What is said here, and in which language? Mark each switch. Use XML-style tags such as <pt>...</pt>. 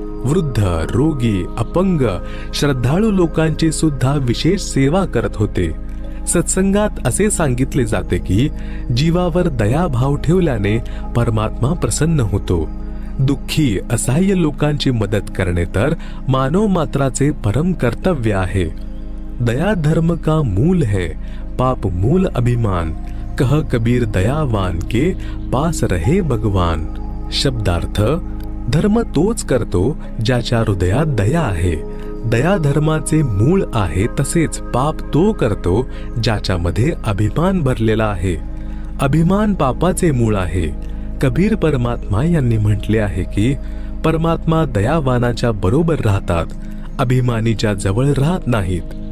<mr>वृद्ध, रोगी, अपंग, श्रद्धाळू लोकांची सुद्धा विशेष सेवा करत होते. सत्संगात असे सांगितले जाते की जीवावर दयाभाव ठेवल्याने परमात्मा प्रसन्न होतो. दुःखी, असहाय्य लोकांची मदत करणे तर मानव मात्राचे परम कर्तव्य आहे.</mr> <hi>दया धर्म का मूल है, पाप मूल अभिमान. कह कबीर दयावान के पास रहे भगवान.</hi> <mr>शब्दार्थ, धर्म तोच करतो ज्याच्या हृदयात दया आहे. दया धर्माचे मूळ आहे. तसेच पाप तो करतो ज्याच्यामध्ये अभिमान भरलेला आहे. अभिमान पापाचे मूळ आहे. कबीर परमात्मा यांनी म्हटले आहे की परमात्मा दयावानाच्या बरोबर राहतात, अभिमानीच्या जवळ राहत नाहीत.</mr>